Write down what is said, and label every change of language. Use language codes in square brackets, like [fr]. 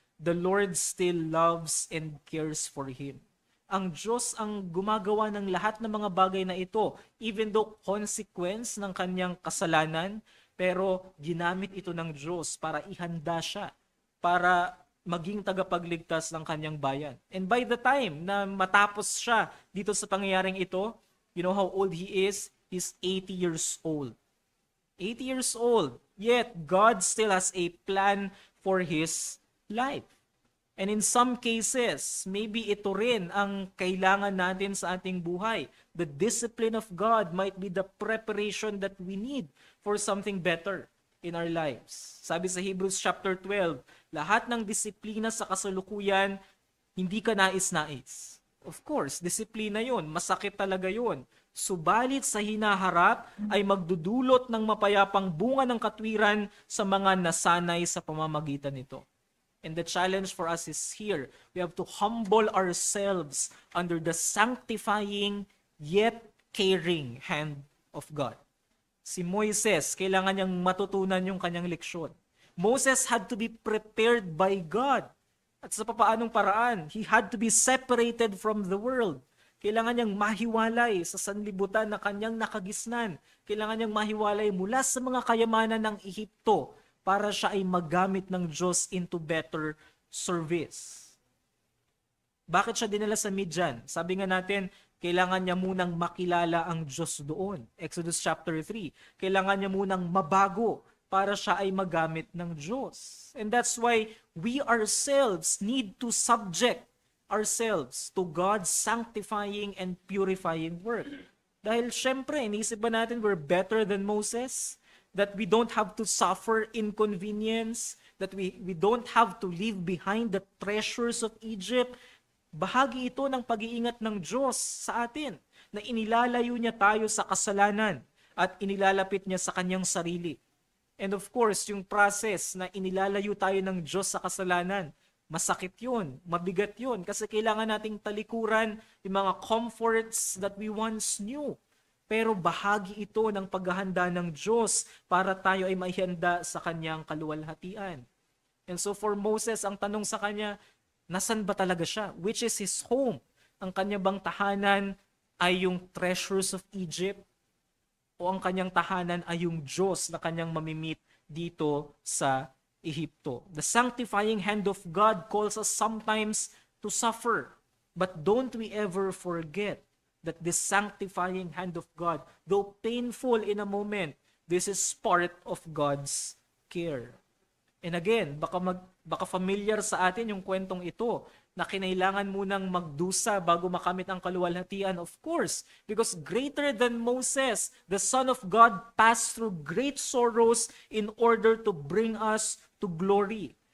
[en] The Lord still loves and cares for him. [tl] Ang Diyos ang gumagawa ng lahat ng mga bagay na ito, [en] even though consequence [tl] ng kanyang kasalanan, pero ginamit ito ng Diyos para ihanda siya, para maging tagapagligtas ng kanyang bayan. [en] And by the time [tl] na matapos siya dito sa pangyayaring ito, [en] you know how old he is? He's 80 years old. 80 years old. Yet, God still has a plan for his life. And in some cases, maybe [tl] ito rin ang kailangan natin sa ating buhay. [en] The discipline of God might be the preparation that we need for something better in our lives. [tl] Sabi sa Hebrews chapter 12, lahat ng disiplina sa kasalukuyan, hindi ka nais-nais. Of course, disiplina yon, masakit talaga yon. Subalit sa hinaharap ay magdudulot ng mapayapang bunga ng katwiran sa mga nasanay sa pamamagitan nito. [en] And the challenge for us is here. We have to humble ourselves under the sanctifying yet caring hand of God. [tl] Si Moises, kailangan niyang matutunan yung kanyang leksyon. [en] Moses had to be prepared by God. [tl] At sa papaanong paraan, [en] he had to be separated from the world. [tl] Kailangan niyang mahiwalay sa sanlibutan na kanyang nakagisnan. Kailangan niyang mahiwalay mula sa mga kayamanan ng Ehipto para siya ay magamit ng Diyos [en] into better service. [tl] Bakit siya dinala sa Midian? Sabi nga natin, kailangan niya munang makilala ang Diyos doon. Exodus chapter 3. Kailangan niya munang mabago para siya ay magamit ng Diyos. [en] And that's why we ourselves need to subject ourselves to God's sanctifying and purifying work. [tl] Dahil syempre, iniisip ba natin [en] we're better than Moses? That we don't have to suffer inconvenience, that we don't have to leave behind the treasures of Egypt. [tl] Bahagi ito ng pag-iingat ng Diyos sa atin, na inilalayo niya tayo sa kasalanan at inilalapit niya sa kanyang sarili. [en] And of course, [tl] yung process na inilalayo tayo ng Diyos sa kasalanan, Masakit yun, mabigat yun, kasi kailangan nating talikuran yung mga [en] comforts that we once knew. [tl] Pero bahagi ito ng paghahanda ng Diyos para tayo ay maihanda sa kanyang kaluwalhatian. [en] And so for Moses, [tl] ang tanong sa kanya, nasan ba talaga siya? [en] Which is his home? [tl] Ang kanya bang tahanan ay yung [en] treasures of Egypt? [tl] O ang kanyang tahanan ay yung Diyos na kanyang mamimit dito sa Ehipto? [en] The sanctifying hand of God calls us sometimes to suffer. But don't we ever forget that this sanctifying hand of God, though painful in a moment, this is part of God's care. And again, [tl] baka familiar sa atin yung kwentong ito na kinailangan munang magdusa bago makamit ang kaluwalhatian, [en] of course, because greater than Moses, the Son of God passed through great sorrows in order to bring us to glory.